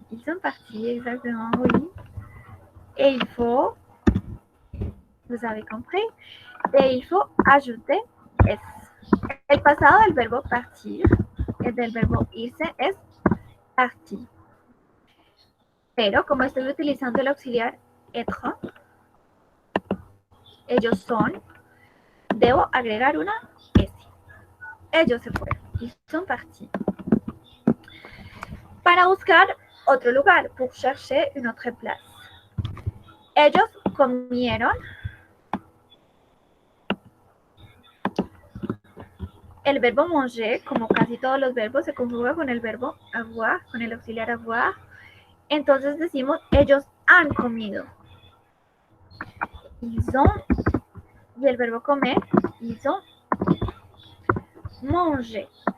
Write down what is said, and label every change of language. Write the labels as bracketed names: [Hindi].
[French] Ils sont partis, exactement, oui. Et il faut, vous avez compris, et il faut ajouter es. [Spanish] El pasado del verbo partir, el del verbo irse, es parti. Pero como estoy utilizando el auxiliar être, ellos son, debo agregar una S. Ellos se fueron. [French] Ils sont partis. [Spanish] Para buscar otro lugar, [French] pour chercher une autre place. [Spanish] Ellos comieron. El verbo manger, como casi todos los verbos, se conjuga con el verbo avoir, con el auxiliar avoir. Entonces decimos, ellos han comido. [French] Ils ont, [Spanish] y el verbo comer, [French] ils ont mangé.